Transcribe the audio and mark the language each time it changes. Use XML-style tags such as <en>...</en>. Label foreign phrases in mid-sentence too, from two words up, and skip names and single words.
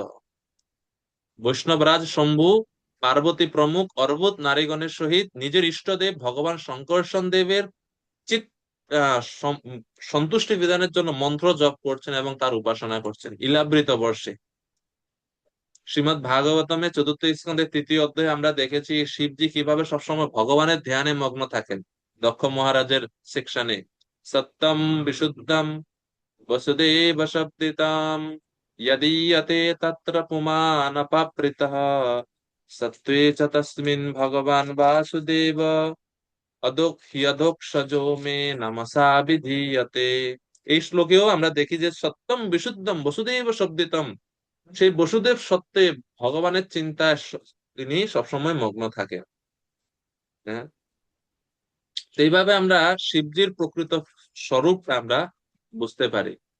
<bn>বৈষ্ণবরাজ শম্ভু পার্বতী প্রমুখ অর্বুদ নারীগণের সহিত নিজের ইষ্টদেব ভগবান শঙ্কর্ষণ দেবের চিত সন্তুষ্টি বিধানের জন্য মন্ত্র জপ করছেন এবং তার উপাসনা করছেন ইলাবৃত বর্ষে। শ্রীমৎ ভাগবতমে 4th স্কন্ধের 3য় অধ্যায়ে আমরা দেখেছি শিবজি কিভাবে সবসময় ভগবানের ধ্যানে মগ্ন থাকেন। দক্ষ মহারাজের সেকশনে,</bn> <sa>সত্যম বিশুদ্ধম বসুদেব শব্দিতাম यदीयते तत्र पुमान् अपपृतः, सत्त्वे च तस्मिन् भगवान् वासुदेव, ह्यधोक्षजो मे नमसा বিধীয়তে।</sa> <bn>এই শ্লোকেও আমরা দেখি যে</bn> <sa>সত্যম বিশুদ্ধম বসুদেব শব্দিতম,</sa> <bn>সেই বসুদেব সত্ত্বে ভগবানের চিন্তায় তিনি সবসময় মগ্ন থাকেন। হ্যাঁ, তো এইভাবে আমরা শিবজির প্রকৃত স্বরূপ আমরা বুঝতে পারি।</bn>